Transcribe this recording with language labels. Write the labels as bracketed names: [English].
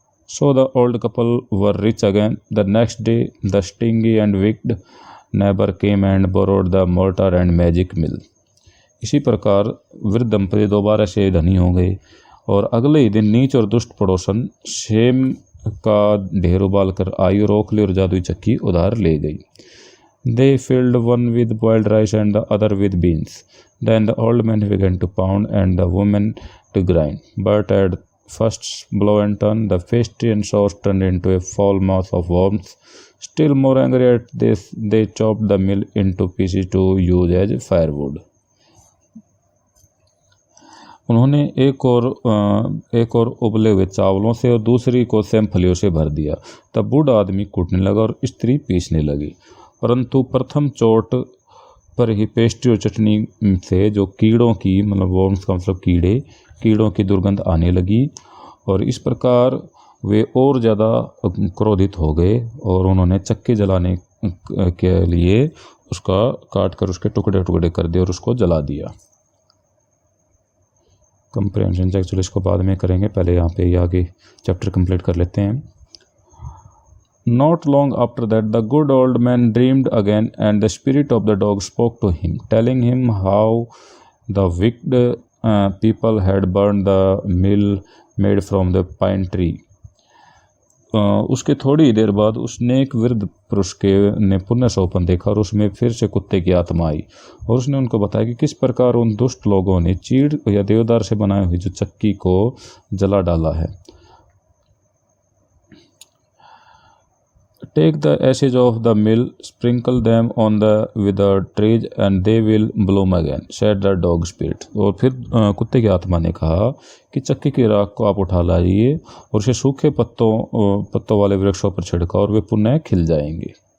[English] So the old couple were rich again. The next day, the stingy and wicked neighbor came and borrowed the mortar and magic mill. [Hindi] इसी प्रकार वृद्ध दंपति दोबारा से धनी हो गए और अगले ही दिन नीच और दुष्ट पड़ोसन सेम का ढेर उबाल कर आई और ओखली और जादुई चक्की उधार ले गई। [English] They filled one with boiled rice and the other with beans. Then the old man began to pound and the woman to grind. But at first blow and turn, the pastry and sauce turned into a foul mass of worms. Still more angry at this, they chopped the mill into pieces to use as firewood. [Hindi] उन्होंने एक और उबले हुए चावलों से और दूसरी को सेम फलियों से भर दिया। तब बूढ़ा आदमी कूटने लगा और स्त्री पीसने लगी, परंतु प्रथम चोट पर ही पेस्ट्री और चटनी से जो कीड़ों की मतलब वर्म्स का मतलब कीड़ों की दुर्गंध आने लगी और इस प्रकार वे और ज़्यादा क्रोधित हो गए और उन्होंने चक्की जलाने के लिए उसका काट कर उसके टुकड़े टुकड़े कर दिए और उसको जला दिया। कंप्रेहेंशन एक्चुअली इसको बाद में करेंगे, पहले यहाँ पे आगे चैप्टर कंप्लीट कर लेते हैं। [English] Not long after that, the good old man dreamed again, and the spirit of the dog spoke to him, telling him how the wicked people had burned the mill made from the pine tree. [Hindi] उसके थोड़ी ही देर बाद उसने एक वृद्ध पुरुष ने पुण्य सोपन देखा और उसमें फिर से कुत्ते की आत्मा आई और उसने उनको बताया कि किस प्रकार उन दुष्ट लोगों ने चीड़ या देवदार से बनाई हुई जो चक्की को जला डाला है। [English] Take the ashes of the mill, sprinkle them on the withered trees, and they will bloom again, said the dog spirit. [Hindi] और फिर कुत्ते की आत्मा ने कहा कि चक्की की राख को आप उठा लाइए और उसे सूखे पत्तों वाले वृक्षों पर छिड़का और वे पुनः खिल जाएंगे।